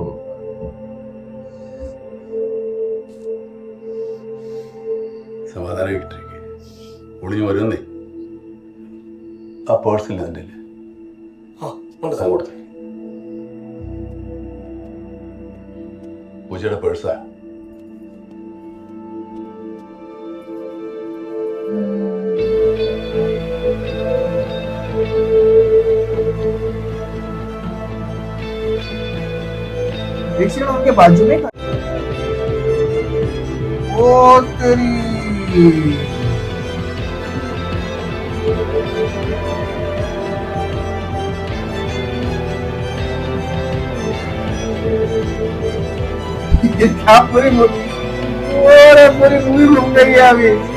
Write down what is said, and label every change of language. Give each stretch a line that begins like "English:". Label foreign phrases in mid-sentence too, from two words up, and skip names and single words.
Malayalam: സമാധാനം കിട്ടിരിക്കെ ഒളിഞ്ഞു വരുന്നേ. ആ പേഴ്സില്ല എൻ്റെ കൊടുത്തേ. പൂജയുടെ പേഴ്സാ.
Hindi: देखिए ना उनके बाजू में ओ तेरी ये क्या पूरी मूवी घूम गई है अभी.